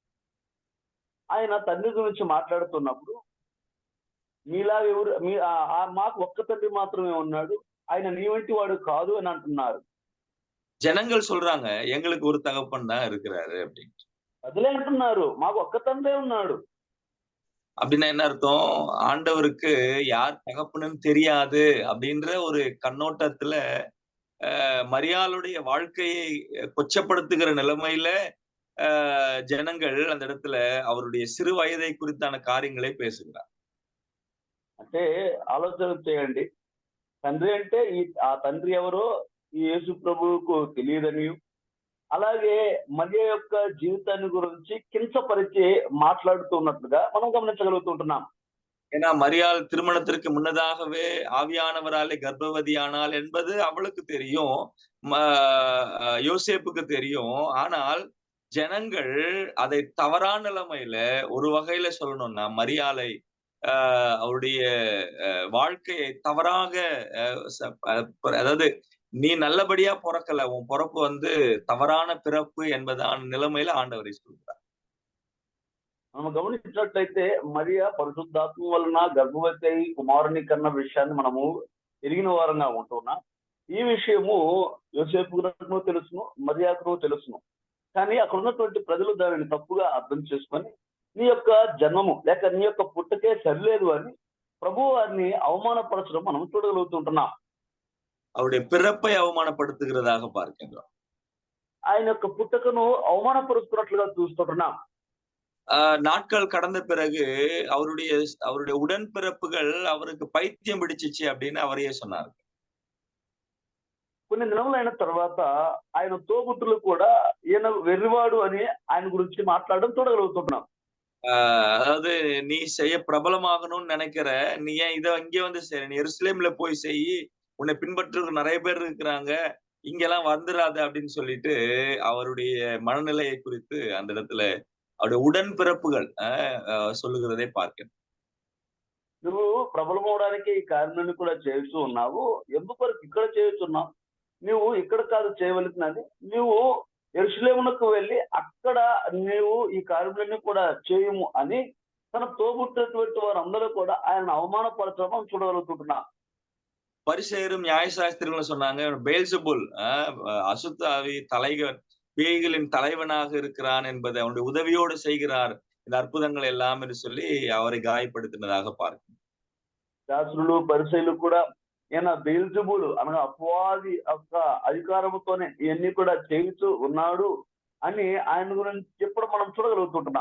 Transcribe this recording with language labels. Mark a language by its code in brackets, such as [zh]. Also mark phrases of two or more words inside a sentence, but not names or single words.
[te] ఆయన తండ్రి గురించి మాట్లాడుతున్నప్పుడు మీలా ఎవరు మాకు ఒక్క తండ్రి మాత్రమే ఉన్నాడు, ఆయన నీ వంటి వాడు కాదు అని అంటున్నారు. [ta] ஜனங்கள் சொல்றாங்க, எங்களுக்கு ஒரு தகப்பன் தான் இருக்கிறாரு அப்படின்னு. [te] అదిలే అంటున్నారు, మాకు ఒక్క తండ్రే ఉన్నాడు. [ta] அப்படின்னா என்ன அர்த்தம்? ஆண்டவருக்கு யார் தகப்பனுன்னு தெரியாது அப்படின்ற ஒரு கண்ணோட்டத்துல மரியாளுடைய வாழ்க்கையை கொச்சப்படுத்துகிற நிலைமையில ஜனங்கள் அந்த இடத்துல அவருடைய சிறு வயதை குறித்தான காரியங்களை பேசுகிறார். [te] అంటే ఆలోచన చేయండి, తండ్రి అంటే ఆ తండ్రి ఎవరో ఈ యేసు ప్రభువుకు తెలియదని, అలాగే మరియ యొక్క జీవితాన్ని గురించి కించపరిచి మాట్లాడుతున్నట్లుగా మనం గమనించగలుగుతుంటున్నాం. [ta] ஏன்னா மரியாள் திருமணத்திற்கு முன்னதாகவே ஆவியானவராலே கர்ப்பவதியானாள் என்பது அவளுக்கு தெரியும், யோசேப்புக்கு தெரியும். ஆனால் ஜனங்கள் அதை தவறான நிலைமையில ஒரு வகையில சொல்லணும்னா மரியாளை அவருடைய வாழ்க்கையை தவறாக, அதாவது நீ நல்லபடியா பிறக்கல, உன் பிறப்பு தவறான பிறப்பு என்பதான நிலைமையில ஆண்டவரை சொல்றார். [te] మనం గమనించినట్లయితే మరియ పరిశుద్ధాత్మ వలన గర్భవతి అయి కుమారుని కన్న విషయాన్ని మనము ఎరిగిన వారంగా ఉంటున్నాం. ఈ విషయము యోసేపుకు తెలుసును, మరియాకు తెలుసును. కానీ అక్కడ ఉన్నటువంటి ప్రజలు దానిని తప్పుగా అర్థం చేసుకొని నీ యొక్క జన్మము లేక నీ యొక్క పుట్టకే సరిలేదు అని ప్రభు వారిని అవమానపరచడం మనం చూడగలుగుతుంటున్నాం. [ta] அவருடைய பிறப்பை அவமானப்படுத்துகிறதாக பார்க்கின்றோம். [te] ఆయన యొక్క పుట్టకను అవమానపరుస్తున్నట్లుగా చూస్తుంటున్నాం. [ta] நாட்கள் கடந்த பிறகு அவருடைய உடன்பிறப்புகள் அவருக்கு பைத்தியம் பிடிச்சிச்சு அப்படின்னு அவரையே சொன்னார். [te] కొన్ని దినములైన తర్వాత ఆయన తోబుట్టులు కూడా ఈయన వెర్రివాడు అని ఆయన గురించి మాట్లాడడం చూడగలుగుతున్నాం. [ta] அதாவது நீ செய்ய பிரபலமாகணும்னு நினைக்கிற, நீ ஏன் இதை இங்கே வந்து செய்ய, நீ எருசலேம்ல போய் செய், உன்னை பின்பற்றுறதுக்கு நிறைய பேர் இருக்கிறாங்க, இங்கெல்லாம் வந்துடாத அப்படின்னு சொல்லிட்டு அவருடைய மனநிலையை குறித்து அந்த இடத்துல அவருடைய உடன்பிறப்புகள் சொல்லுகிறதை பார்க்கிறேன். [te] నువ్వు ప్రబలమవడానికి ఈ కార్యాన్ని కూడా చేస్తూ ఉన్నావు, ఎందుకు ఇక్కడ చేస్తున్నావు? నువ్వు ఇక్కడ కాదు చేయవలసినది, నువ్వు యెరూషలేమునకు వెళ్ళి అక్కడ నీవు ఈ కార్యములన్నీ కూడా చేయము అని తన తోబుట్టినటువంటి వారందరూ కూడా ఆయన అవమానపరచడం చూడగలుగుతున్నా. [ta] பரிசேயரும் நியாயசாஸ்திரிகளும் சொன்னாங்க, பெயல்செபூல் அசுத்தாவி பேய்களின் தலைவனாக இருக்கிறான் என்பதை அவனுடைய உதவியோடு செய்கிறார் இந்த அற்புதங்கள் எல்லாம் என்று சொல்லி அவரை காயப்படுத்தினதாக பார்க்கிறோம். [te] శాస్త్రులు పరిసయ్యులు కూడా ఈయన బెయల్జెబూలు అనగా అపవాది యొక్క అధికారముతోనే ఇవన్నీ కూడా చేయిస్తూ ఉన్నాడు అని ఆయన గురించి చెప్పడం మనం చూడగలుగుతుంటున్నాం.